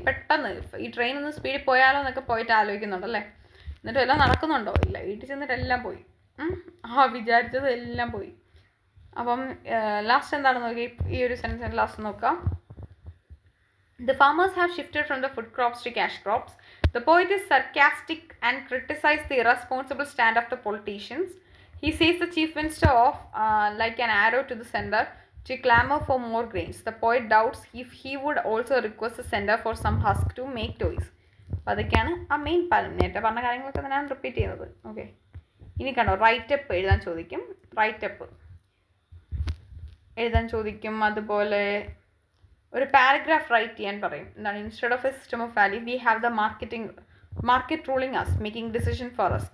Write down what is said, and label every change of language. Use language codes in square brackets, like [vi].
[ml] പെട്ടെന്ന് ഈ ട്രെയിൻ ഒന്ന് സ്പീഡിൽ പോയാലോ എന്നൊക്കെ പോയിട്ട് ആലോചിക്കുന്നുണ്ടല്ലേ. എന്നിട്ട് എല്ലാം നടക്കുന്നുണ്ടോ? ഇല്ല, വീട്ടിൽ ചെന്നിട്ട് എല്ലാം പോയി. വിചാരിച്ചത് എല്ലാം പോയി. അപ്പം ലാസ്റ്റ് എന്താണെന്ന് നോക്കി, ഈ ഒരു സെൻറ്റൻസ് ലാസ്റ്റ് നോക്കാം. [en] The farmers have shifted from the food crops to cash crops. The poet is sarcastic and criticizes the irresponsible stand of the politicians. He sees the chief minister off like an arrow to the sender to clamor for more grains. The poet doubts if he would also request the sender for some husk to make toys. [ml] അപ്പോൾ അതൊക്കെയാണ് ആ main പാലം. നേരത്തെ പറഞ്ഞ കാര്യങ്ങളൊക്കെ തന്നെയാണ് repeat ചെയ്യുന്നത്. Okay, ഇനി കണ്ടോ, റൈറ്റപ്പ് എഴുതാൻ ചോദിക്കും. റൈറ്റപ്പ് എഴുതാൻ ചോദിക്കും. അതുപോലെ ഒരു പാരഗ്രാഫ് റൈറ്റ് ചെയ്യാൻ പറയും. [en] എന്താണ്, instead of a system of value we have the market ruling us, making decision for us.